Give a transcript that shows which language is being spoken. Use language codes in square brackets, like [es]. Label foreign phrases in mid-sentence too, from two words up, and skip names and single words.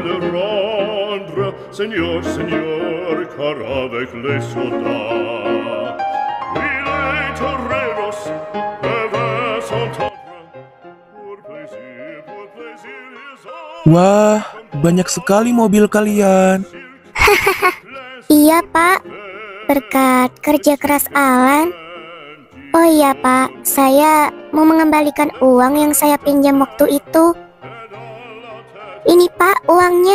[fr] le rendre, Seigneur, Seigneur, car avec les soldats, oui, les toreros peuvent s'entendre, pour plaisir, ils ont... [id] Wah, banyak sekali mobil kalian. Iya, Pak. Berkat kerja keras Alan. Oh iya, Pak. Saya mau mengembalikan uang yang saya pinjam waktu itu. Ini, Pak, uangnya.